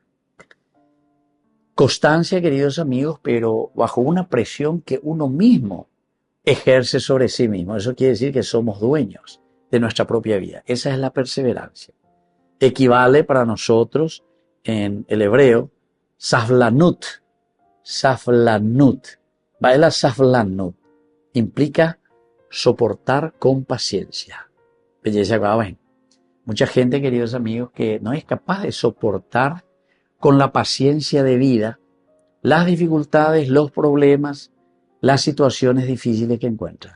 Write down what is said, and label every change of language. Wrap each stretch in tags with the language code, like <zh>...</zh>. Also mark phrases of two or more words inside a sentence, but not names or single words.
<es>Constancia, queridos amigos, pero bajo una presión que uno mismo ejerce sobre sí mismo. Eso quiere decir que somos dueños de nuestra propia vida. Esa es la perseverancia. Equivale para nosotros en el hebreo saflanut. Baela saflanut implica soportar con paciencia. Belleza, ven. Mucha gente, queridos amigos, que no es capaz de soportar con la paciencia de vida las dificultades, los problemas, las situaciones difíciles que encuentra.</es>